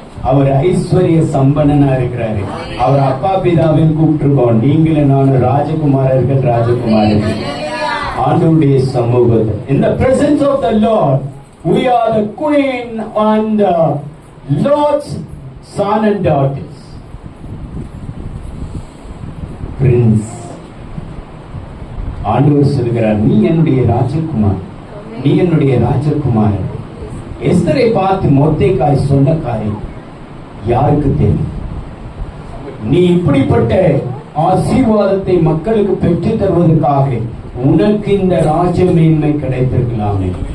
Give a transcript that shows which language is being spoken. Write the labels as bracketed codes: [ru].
[ta] அவர் ஐஸ்வர்ய சம்பன்னனா இருக்கிறாரு. அவர் அப்பா பிதாவின் கூப்பிட்டுருக்கோம். நீங்களும் நானும் ராஜகுமாரர்கள், ராஜகுமாரர்கள். ஆண்டவருடைய சமூகத்தில், [en] in the presence of the Lord, we are the queen and the Lord's son and daughters. Prince. [ta] ஆண்டவர் சொல்கிறார், நீ என்னுடைய ராஜகுமார், நீ என்னுடைய ராஜகுமாரன். எஸ்தரை பார்த்து மொர்தெகாய் சொன்ன காரியம் யாருக்கு தெரியும்? நீ இப்படிப்பட்ட ஆசீர்வாதத்தை மக்களுக்கு பெற்று தருவதற்காக உனக்கு இந்த ராஜ மேன்மை கிடைத்திருக்கலாமே.